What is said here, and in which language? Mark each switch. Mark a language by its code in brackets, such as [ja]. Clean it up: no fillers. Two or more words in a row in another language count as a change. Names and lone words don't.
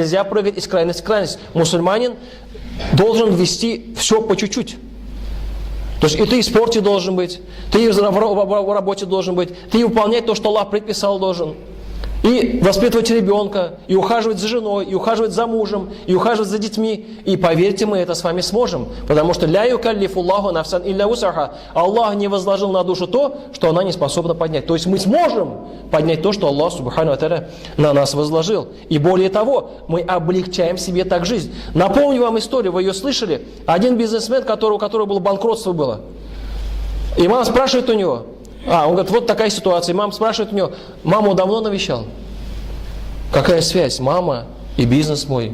[ru] Нельзя прыгать из крайности в крайность. Мусульманин должен вести все по чуть-чуть. То есть и ты в спорте должен быть, ты и в работе должен быть, ты и выполнять то, что Аллах предписал должен. И воспитывать ребенка, и ухаживать за женой, и ухаживать за мужем, и ухаживать за детьми. И поверьте, мы это с вами сможем. [ar] Потому что «لا يكلف الله نفساً إلا وسعها». [ru] Аллах не возложил на душу то, что она не способна поднять. То есть мы сможем поднять то, что Аллах [ar] سبحانه وتعالى [ru] на нас возложил. И более того, мы облегчаем себе так жизнь. Напомню вам историю, вы ее слышали. Один бизнесмен, у которого было банкротство было. И мама спрашивает у него, он говорит, вот такая ситуация. И мама спрашивает у него, маму давно навещал? Какая связь? Мама и бизнес мой.